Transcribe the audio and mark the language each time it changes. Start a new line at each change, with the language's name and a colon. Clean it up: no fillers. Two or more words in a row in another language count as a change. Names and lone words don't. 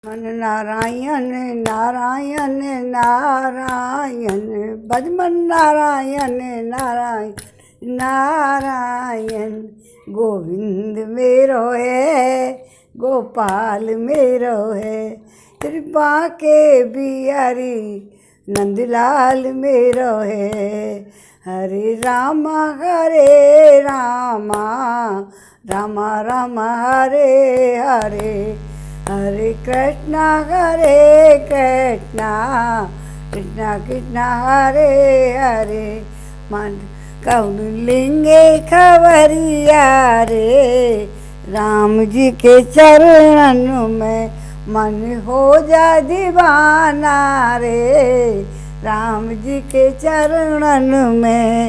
Hindi: मन नारायण नारायण नारायण भज मन नारायण नारायण नारायण।
Braj: गोविंद मेरो है गोपाल मेरो है, कृपा के बिहारी नंदलाल मेरो है।
Hindi: हरे रामा रामा रामा हरे हरे, हरे कृष्णा कृष्णा कृष्णा हरे हरे। मन कौन लेंगे खबरिया रे, राम जी के चरणन में मन हो जा दीवाना रे, राम जी के चरणन में।